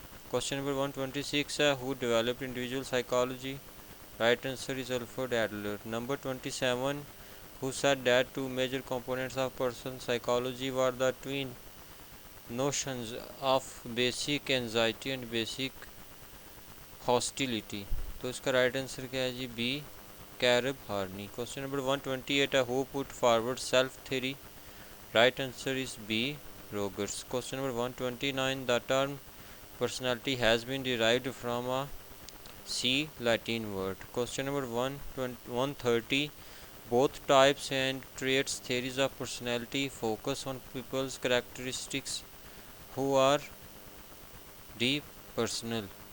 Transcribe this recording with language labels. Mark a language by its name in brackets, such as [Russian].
[English] Question number 126 who developed individual psychology. Right answer is Alfred Adler. Number 27 who said that two major components of person psychology were the twin notions of basic anxiety and basic hostility. [Urdu] تو اس کا right answer کیا ہے جی B کیرب Horney. [English] Question number 128 who put forward self theory. Right answer is B Rogers. Question number 129 the term personality has been derived from a C Latin word. Question number 130 both types and traits theories of personality focus on people's characteristics who are depersonal.